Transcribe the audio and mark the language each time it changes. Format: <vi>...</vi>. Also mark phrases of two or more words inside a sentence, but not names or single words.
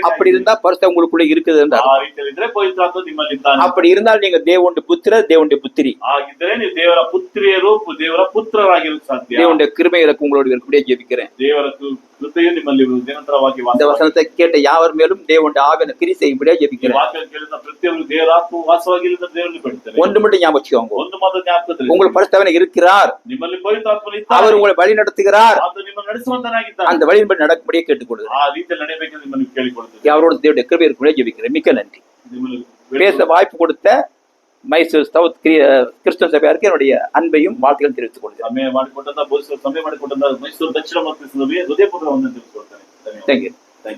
<ta>அப்படி இருந்தா பரிசுத்தம் உங்களுக்குள்ள இருக்குது.</ta> <kn>ಆ ರೀತಿಯಲ್ಲಿದ್ರೆ ಪವಿತ್ರಾತ್ಮ ನಿಮ್ಮಲ್ಲಿದ್ದಾನೆ.</kn> <ta>அப்படி இருந்தால் நீங்க தேவனுடைய புத்திரர், தேவனுடைய புத்திரி.</ta> <kn>ಆಗಿದ್ದರೆ ನೀವು ದೇವರ ಪುತ್ರಿಯರು, ದೇವರ ಪುತ್ರರಾಗಿರಲು ಸಾಧ್ಯ.</kn> <ta>தேவனுடைய கிருபை எனக்கு உங்களோட இருக்கக்கூடிய ஜெபிக்கிறேன்.</ta> <kn>ದೇವರ ಕೃಪೆಯು ನಿಮ್ಮಲ್ಲಿ ನಿರಂತರವಾಗಿ</kn> <ta>இந்த வசனத்தை கேட்ட யாவர் மேலும் தேவனுடைய ஆவியான கிரி செய்யும்படியா ஜெபிக்கிறேன்.</ta> <kn>ವಾಕ್ಯ ಕೇಳಿದ ಪ್ರತಿಯೊಬ್ಬರು ದೇವರ ಆತ್ಮ ವಾಸವಾಗಿಲ್ಲ ದೇವರಲ್ಲಿ ಬಿಡ್ತಾರೆ.</kn> <ta>ஒன்று மட்டும் ஞாபகம் வச்சுக்கோங்க,</ta> <kn>ಒಂದು ಮಾತು ಜ್ಞಾಪಕದಲ್ಲಿ</kn> <ta>உங்கள் பரிசுத்தவன் இருக்கிறார்.</ta> <kn>ನಿಮ್ಮಲ್ಲಿ ಪವಿತ್ರಾತ್ಮ</kn> <ta>அவர் உங்களை வழி நடத்துகிறார்.</ta> <kn>ಆತ ನಿಮ್ಮ ನಡೆಸುವಂತನಾಗಿದ್ದಾನೆ.</kn> <ta>அந்த வழியின்படி நடக்கும்படியே கேட்டுக்கொள்கிறேன்.</ta> <kn>ಆ ರೀತಿಯಲ್ಲಿ ನಡೆಯಬೇಕೆಂದು ನಿಮ್ಮನ್ನು ಕೇಳಿಕೊಳ್ತೇನೆ.</kn> <ta>அவரோட தேவனுடைய கிருபை இருக்கும்படியா ஜெபிக்கிறேன். மிக்க நன்றி.</ta> <kn>ನಿಮ್ಮಲ್ಲಿ</kn> <ta>பேச வாய்ப்பு கொடுத்த மைசூர் சவுத் கிறிஸ்தவ சபையாருக்கு என்னுடைய அன்பையும் வாழ்த்துக்கள் தெரிவித்துக் கொள்கிறேன்.</ta> <kn>ಸಮಯ ಮಾಡಿಕೊಟ್ಟಂತ ಬೋಧಿಸುವ ಸಮಯ ಮಾಡಿಕೊಟ್ಟಂತ ಮೈಸೂರು ದಕ್ಷಿಣ ಮತ್ತು ಹೃದಯಪೂರ್ವಕ ವಂದನೆ ತಿಳಿಸಿಕೊಳ್ತೇನೆ. ಧನ್ಯವಾದ.</kn> <ta>தேங்க்யூ.</ta>